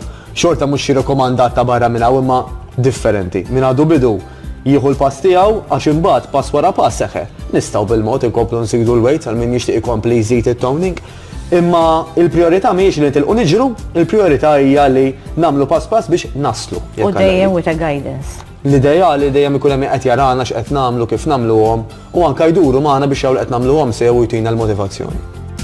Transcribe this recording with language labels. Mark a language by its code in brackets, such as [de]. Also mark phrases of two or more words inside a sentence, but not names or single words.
[mt] Xorta mhux xi rekomandat ta' barra minn hawn imma differenti. Min għadu bidu jieħu l-pass tiegħu għax imbagħad pass wara pass seħħe. Nistgħu bil-mod inkomplu nsigdu l-weights għal min jixtieq ikompli jżid it-toning. Imma il-priorità mhijiex li nitilqu niġru, il-priorità hija li nagħmlu pass pass biex naslu. U dejjem [en] with a guidance. [mt] L-ideja li dejjem ikun hemm qed jarana x'qed nagħmlu kif nagħmluhom u anke jduru magħna biex hawn qed nagħmluhom sew jtina l-motivazzjoni.